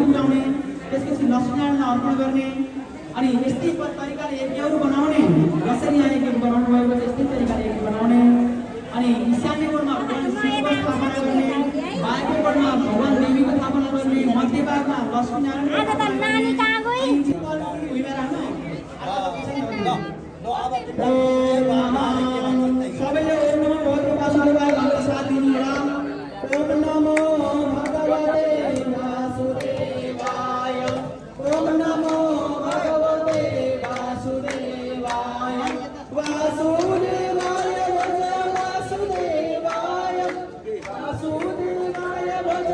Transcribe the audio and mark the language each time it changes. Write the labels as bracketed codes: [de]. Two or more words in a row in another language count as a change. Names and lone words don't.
[ne] उडाउने त्यसपछि लक्ष्मीनारायण अर्पण गर्ने अनि यस्तै तरिकाले यज्ञहरू बनाउने जसरी यहाँ यज्ञ बनाउनु भएको छ यस्तै तरिकाले यज्ञ बनाउने अनि ईशान्य कोणमा भगवान शिवको स्थापना गर्ने बायाँ कोणमा भगवान देवीको स्थापना गर्ने मध्य भागमा लक्ष्मीनारायण सबैले [sa] ओम नमो भगवते वासुदेवाय [ne] भनेर साथ दिनु होला। [sa] ओम नमो भगवते वासुदेवाय ओम नमो भगवते वासुदेवाय वासुदेवाय भज वासुदेवाय वासुदेवाय भज